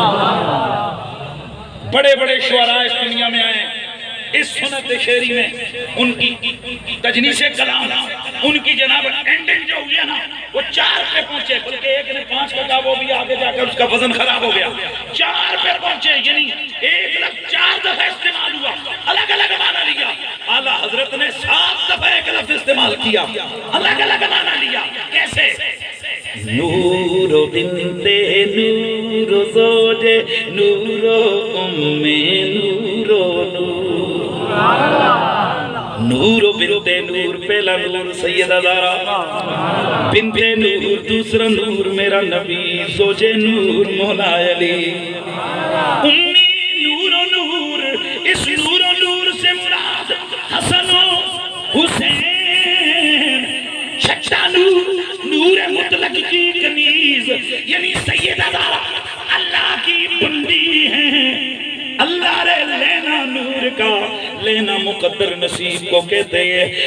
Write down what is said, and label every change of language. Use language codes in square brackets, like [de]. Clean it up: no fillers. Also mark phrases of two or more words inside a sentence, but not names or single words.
[ur] بڑے بڑے شعراء اس دنیا میں آئے، اس سنت شعری میں ان کی تجنیس کلام، ان کی جناب اینڈنگ جو ہوئی ہے نا وہ 4 پہ پہنچے، بلکہ ایک نے 5 کا کہا وہ بھی آگے جا کر اس کا وزن خراب ہو گیا، 4 پہ پہنچے، یعنی 1 لفظ 4 دفعہ استعمال ہوا، الگ الگ معنی لیا۔ اعلیٰ حضرت نے 7 دفعہ ایک لفظ استعمال کیا، الگ الگ معنی لیا۔ کیسے؟ نور و بنت نور و زوج نور و ام نور و نور، نور و بنت نور پہلا نور سیدہ زہرا، بنت نور دوسرا نور میرا نبی، زوج نور مولا علی، امی نور و نور، اس نور و نور سے مراد حسن و حسین، شکتا نور، نور مطلق کی کنیز، یعنی سیدہ زہرا اللہ کی بندی ہیں، اللہ رے لینا نور کا، لینا مقدر نصیب کو کہتے ہیں۔